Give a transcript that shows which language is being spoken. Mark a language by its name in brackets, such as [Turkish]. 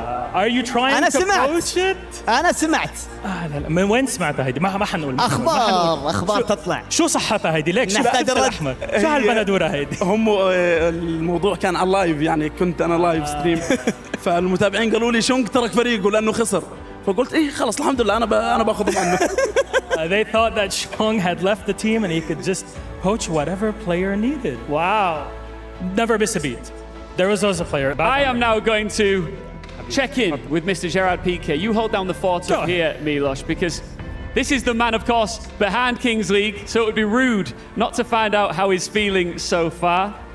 [English] Are you trying to poach it? [Arabic] أنا سمعت. لا من وين سمعتها هيدي؟ ما حنقول. أخبار تطلع. شو صحتها هيدي؟ ليك شو نحتاج الأحمر؟ شو هالبندورة هيدي؟ هم الموضوع كان على اللايف، يعني كنت أنا لايف ستريم، فالمتابعين قالوا لي شونغ ترك فريقه لأنه خسر، فقلت إيه خلاص الحمد لله أنا باخذ عنه. [English] They thought that Shong had left the team and he could just poach whatever player needed. Wow. Never miss a beat. There was also a player. I am now going to check in with Mr. Gerard Pique. You hold down the fort up here, Milos, because this is the man, of course, behind Kings League, so it would be rude not to find out how he's feeling so far.